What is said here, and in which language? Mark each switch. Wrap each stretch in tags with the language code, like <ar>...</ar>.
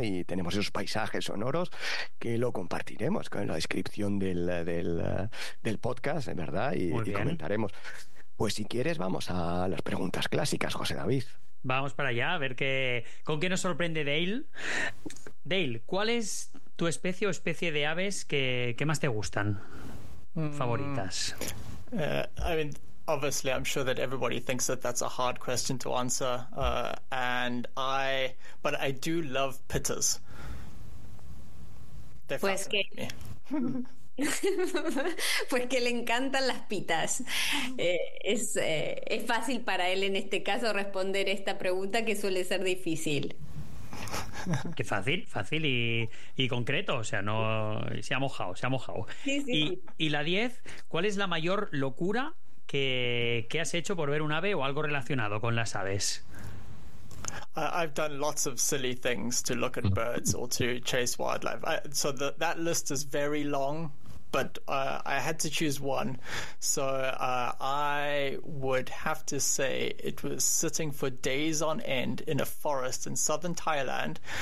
<es>Y tenemos esos paisajes sonoros que lo compartiremos con la descripción del podcast, ¿verdad? Muy Y bien. comentaremos. Pues si quieres, vamos a las preguntas clásicas, José David. Vamos para allá a ver con qué nos sorprende Dale. Dale, ¿cuál es tu especie o especie de aves que más te gustan? Favoritas.</es> <en>I mean, obviously, I'm sure that everybody thinks that that's a hard question to answer. But I do love pitas.</en> <es>Pues que le encantan las pitas. Es fácil para él en este caso responder esta pregunta que suele ser difícil. Qué fácil, fácil y concreto. O sea, no se ha mojado. Sí. Y la 10, ¿cuál es la mayor locura que has hecho por ver un ave o algo relacionado con las aves?</es> <en>I've done lots of silly things to look at birds or to chase wildlife. So that list is very long, but I had to choose one. So I would have to say it was sitting for days on end in a forest in southern Thailand.</en>